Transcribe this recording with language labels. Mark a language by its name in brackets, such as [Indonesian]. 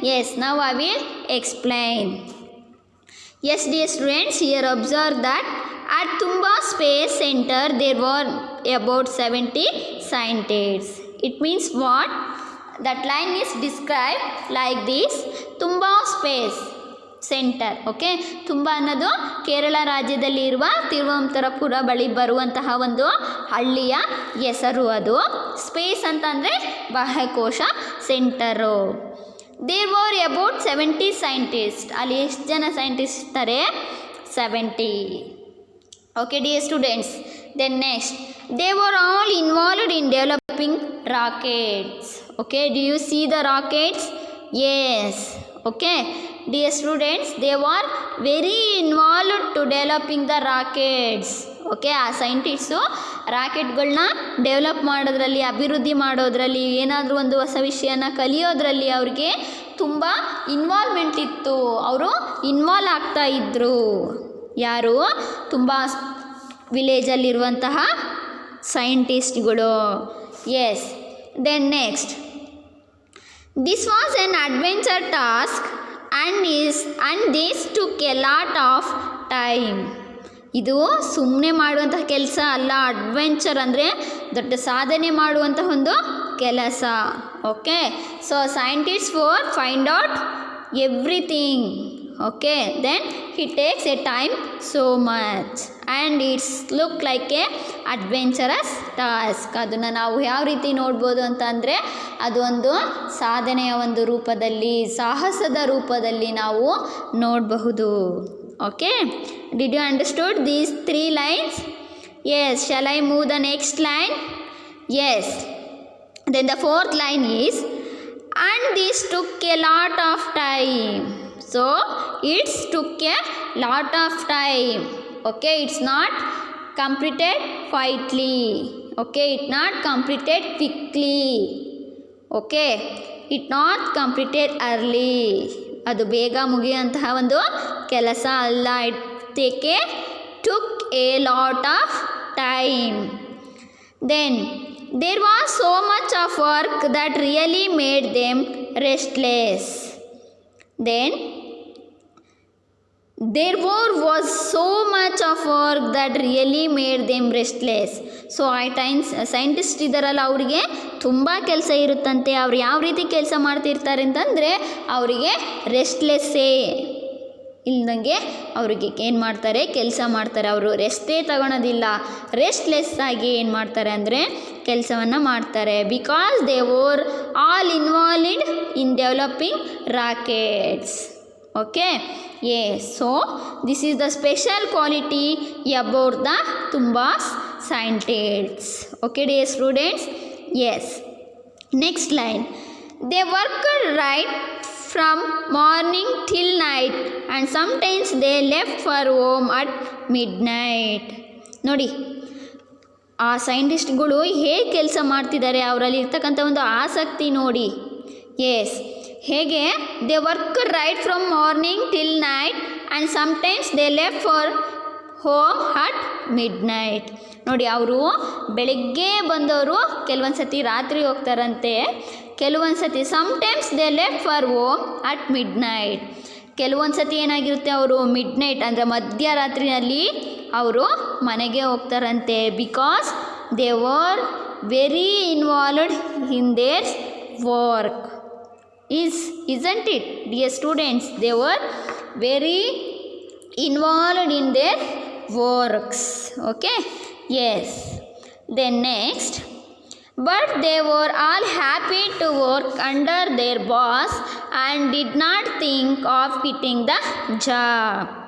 [English] Yes, now I will explain. Yes, dear students, here observe that at Tumba Space Center there were about 70 scientists. It means what? That line is described like this: Tumba Space Center. [Kannada] Okay, ತುಂಬ ಅನ್ನೋದು ಕೇರಳ ರಾಜ್ಯದಲ್ಲಿ ಇರುವ ತಿರುವನಂತಪುರ ಬಳಿ ಬರುವಂತಹ ಒಂದು ಹಳ್ಳಿಯ ಹೆಸರು. ಅದು ಸ್ಪೇಸ್ ಅಂತಂದರೆ ಬಾಹ್ಯಾಕಾಶ centre. [English] There were about 70 scientist. [Kannada] ಅಲ್ಲಿ ಎಷ್ಟು ಜನ ಸೈಂಟಿಸ್ಟ್ ಇರ್ತಾರೆ? 70. [English] Okay dear students, then next, they were all involved in developing rockets. Okay, do you see the rockets? Yes. Okay, dear students, they were very involved to developing the rockets. [Kannada] Okay, ಆ scientist ರಾಕೆಟ್ಗಳನ್ನ develop ಮಾಡೋದ್ರಲ್ಲಿ, ಅಭಿವೃದ್ಧಿ ಮಾಡೋದ್ರಲ್ಲಿ, ಏನಾದರೂ ಒಂದು ಹೊಸ ವಿಷಯನ ಕಲಿಯೋದ್ರಲ್ಲಿ ಅವ್ರಿಗೆ ತುಂಬ ಇನ್ವಾಲ್ವ್ಮೆಂಟ್ ಇತ್ತು. ಅವರು ಇನ್ವಾಲ್ವ್ ಆಗ್ತಾ ಇದ್ದರು. ಯಾರು? ತುಂಬ ವಿಲೇಜಲ್ಲಿರುವಂತಹ ಸೈಂಟಿಸ್ಟ್ಗಳು. [English] Yes, then next, this was an adventure task and this took a lot of time. [Kannada] ಇದು ಸುಮ್ಮನೆ ಮಾಡುವಂತಹ ಕೆಲಸ ಅಲ್ಲ. ಅಡ್ವೆಂಚರ್ ಅಂದರೆ ದೊಡ್ಡ ಸಾಧನೆ ಮಾಡುವಂತಹ ಒಂದು ಕೆಲಸ. [English] Okay, so scientist for find out everything. Okay, then he takes a time so much and it's look like a adventurous task. [Kannada] ಅದನ್ನು ನಾವು ಯಾವ ರೀತಿ ನೋಡ್ಬೋದು ಅಂತ ಅಂದರೆ, ಅದು ಒಂದು ಸಾಧನೆಯ ಒಂದು ರೂಪದಲ್ಲಿ, ಸಾಹಸದ ರೂಪದಲ್ಲಿ ನಾವು ನೋಡಬಹುದು. [English] Okay, did you understood these 3 lines? Yes. Shall I move the next line? Yes. Then the 4th line is, and this took a lot of time. So it took a lot of time. Okay, it's not completed quietly. Okay, it not completed quickly. Okay, it not completed early. [Kannada] ಅದು ಬೇಗ ಮುಗಿಯುವಂತಹ ಒಂದು ಕೆಲಸ ಅಲ್ಲ. [English] It took a lot of time. Then there was so much of work that really made them restless. Then there was so much of work that really made them restless. [Kannada] So ಆ times scientist ಇದ್ದಾರಲ್ಲ, ಅವರಿಗೆ ತುಂಬ ಕೆಲಸ ಇರುತ್ತಂತೆ. ಅವ್ರು ಯಾವ ರೀತಿ ಕೆಲಸ ಮಾಡ್ತಿರ್ತಾರೆ ಅಂತಂದರೆ, ಅವರಿಗೆ ರೆಸ್ಟ್ಲೆಸ್ಸೇ ಇಲ್ದಂಗೆ ಅವ್ರಿಗೆ ಏನು ಮಾಡ್ತಾರೆ, ಕೆಲಸ ಮಾಡ್ತಾರೆ. ಅವರು ರೆಸ್ಟೇ ತಗೊಳೋದಿಲ್ಲ, ರೆಸ್ಟ್ಲೆಸ್ ಆಗಿ ಏನು ಮಾಡ್ತಾರೆ ಅಂದರೆ ಕೆಲಸವನ್ನು ಮಾಡ್ತಾರೆ. [English] Because they were all involved in developing rockets. Okay, yes, so this is the special quality about the Tumbas scientists. Okay, dear students? Yes. Next line, they worked right from morning till night and sometimes they left for home at midnight. ನೋಡಿ, [Kannada] ಆ ಸೈಂಟಿಸ್ಟ್ಗಳು ಹೇಗೆ ಕೆಲಸ ಮಾಡ್ತಿದ್ದಾರೆ, ಅವರಲ್ಲಿ ಇರ್ತಕ್ಕಂಥ ಒಂದು ಆಸಕ್ತಿ ನೋಡಿ. [English] Yes, ಹೇಗೆ they work right from morning till night and sometimes they left for home at midnight. [Kannada] ನೋಡಿ, ಅವರು ಬೆಳಗ್ಗೆ ಬಂದವರು ಕೆಲವೊಂದು ಸತಿ ರಾತ್ರಿ ಹೋಗ್ತಾರಂತೆ, ಕೆಲವೊಂದು ಸತಿ [English] Sometimes they left for home at midnight. [Kannada] ಕೆಲವೊಂದು ಸತಿ ಏನಾಗಿರುತ್ತೆ, ಅವರು ಮಿಡ್ ನೈಟ್ ಅಂದರೆ ಮಧ್ಯರಾತ್ರಿನಲ್ಲಿ ಅವರು ಮನೆಗೆ ಹೋಗ್ತಾರಂತೆ. [English] Because they were very involved in their work. Isn't it, dear students? They were very involved in their works. Okay, yes. Then next, but they were all happy to work under their boss and did not think of quitting the job.